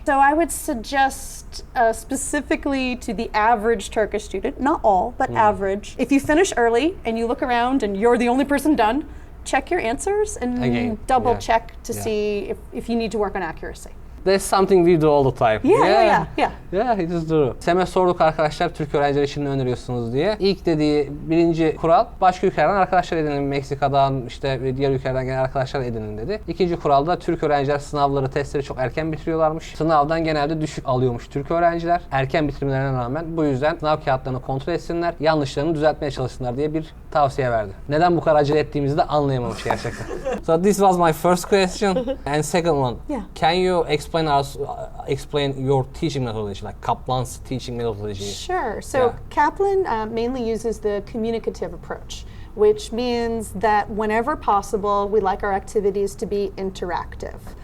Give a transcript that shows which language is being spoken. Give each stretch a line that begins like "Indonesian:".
English: So I would suggest specifically to the average Turkish student, not all, but average, if you finish early and you look around and you're the only person done, check your answers and Again, double yeah. check to Yeah. see if you need to work on accuracy. That's something we do all the time. Yeah. Yeah, it is true.
Turkish: Sem'e sorduk arkadaşlar Türk öğrenciler için ne öneriyorsunuz diye. İlk dediği birinci kural başka ülkelerden arkadaşlar edinin. Meksika'dan işte diğer ülkelerden gelen arkadaşlar edinin dedi. İkinci kural da Türk öğrenciler sınavları, testleri çok erken bitiriyorlarmış. Sınavdan genelde düşük alıyormuş Türk öğrenciler. Erken bitirmelerine rağmen bu yüzden sınav kağıtlarını kontrol etsinler, yanlışlarını düzeltmeye çalışsınlar diye bir tavsiye verdi. Neden bu kadar acele ettiğimizi de anlayamamış gerçekten.
English: So this was my first question and second one. Yeah. Can you explain your teaching methodology, like Kaplan's teaching methodology? Sure. So Yeah. Kaplan mainly uses the communicative approach, which means that whenever possible, we like our activities to be interactive.